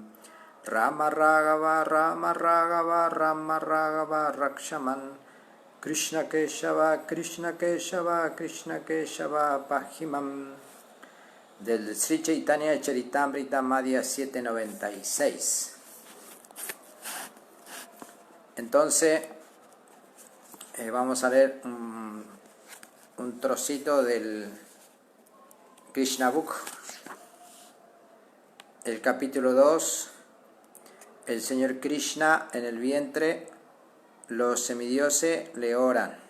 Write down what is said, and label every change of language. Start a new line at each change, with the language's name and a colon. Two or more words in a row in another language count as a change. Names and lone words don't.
Sanskrit: Rama Raghava, Rama Raghava, Rama Raghava, Rakshaman. Krishna Keshava, Krishna Keshava, Krishna Keshava, Pahimam.
Spanish: Del Sri Chaitanya Charitamrita Madhya 796. Entonces, vamos a leer un trocito del Krishna Book, el capítulo 2, el Señor Krishna en el vientre, los semidioses le oran.